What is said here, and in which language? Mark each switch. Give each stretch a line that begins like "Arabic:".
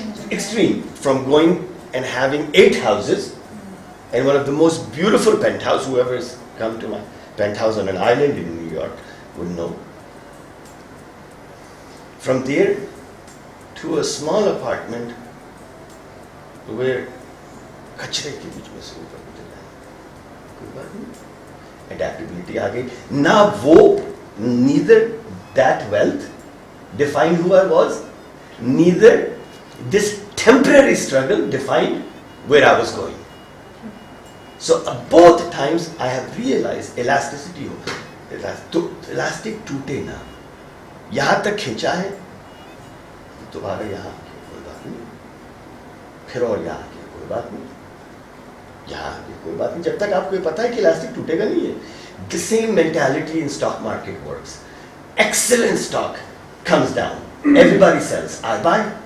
English: Extreme from going and having 8 houses and one of the most beautiful penthouse, whoever has come to my penthouse on an island in New York would know. From there to a small apartment where
Urdu: کچرے کے بیچ میں سے اوپر مجھے جائے, کوئی بات نہیں, adaptability آ گئی.
English: نہ وہ neither that wealth defined who I was, neither this temporary struggle defined where I was going. So both times I have realized elasticity ہوتا.
Urdu: تو elastic ٹوٹے نہ, یہاں تک کھینچا ہے دوبارہ یہاں آگے کوئی بات نہیں, پھر اور یہاں آگے کوئی بات نہیں, یہاں آگے کوئی بات نہیں, جب تک آپ کو یہ پتا ہے کہ elastic ٹوٹے گا نہیں ہے.
English: The same mentality in stock market works. Excellent stock comes down, everybody sells, I buy.